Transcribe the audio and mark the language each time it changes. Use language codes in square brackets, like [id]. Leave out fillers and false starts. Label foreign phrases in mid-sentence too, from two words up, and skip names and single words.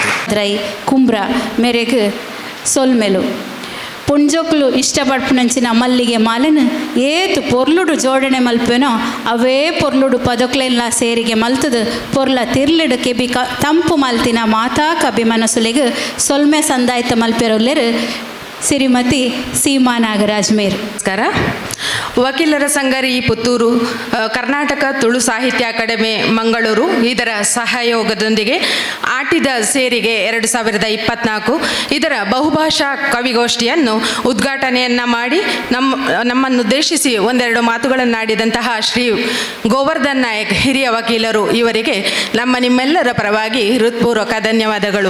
[tcy] ದ್ರೈ ಕುಂಬ್ರ ಮೇರೆಗೆ ಸೊಲ್ಮೆಲು ಪುಂಜೋಕ್ಲು ಇಷ್ಟಪಡ್ಪುನಂಚಿನ ಮಲ್ಲಿಗೆ ಮಾಲೆನು ಏತು ಪೊರ್ಲುಡು ಜೋಡಣೆ ಮಲ್ಪೇನೋ ಅವೇ ಪೊರ್ಲುಡು ಪದಕ್ಲೆಲ್ಲ ಸೇರಿಗೆ ಮಲ್ತದು ಪೊರ್ಲ ತಿರ್ಲಿಡು ಕೆಬಿ ತಂಪು ಮಲ್ತಿನ ಮಾತಾ ಕಬಿ ಮನಸ್ಸುಲೆಗೆ ಸೊಲ್ಮೆ ಸಂದಾಯ್ತ ಮಲ್ಪೆರೊಲ್ಲೆರು ಶ್ರೀಮತಿ ಸೀಮಾ ನಾಗರಾಜ್ ಮೇರ್. [kn] ನಮಸ್ಕಾರ. ವಕೀಲರ ಸಂಘರಿ ಪುತ್ತೂರು, ಕರ್ನಾಟಕ ತುಳು ಸಾಹಿತ್ಯ ಅಕಾಡೆಮಿ ಮಂಗಳೂರು ಇದರ ಸಹಯೋಗದೊಂದಿಗೆ ಆಟಿದ ಸೇರಿಗೆ 2024 ಇದರ ಬಹುಭಾಷಾ ಕವಿಗೋಷ್ಠಿಯನ್ನು ಉದ್ಘಾಟನೆಯನ್ನು ಮಾಡಿ ನಮ್ಮನ್ನುದ್ದೇಶಿಸಿ ಒಂದೆರಡು ಮಾತುಗಳನ್ನಾಡಿದಂತಹ ಶ್ರೀ ಗೋವರ್ಧನ್ ನಾಯಕ್ ಹಿರಿಯ ವಕೀಲರು ಇವರಿಗೆ ನಿಮ್ಮೆಲ್ಲರ ಪರವಾಗಿ ಹೃತ್ಪೂರ್ವಕ ಧನ್ಯವಾದಗಳು.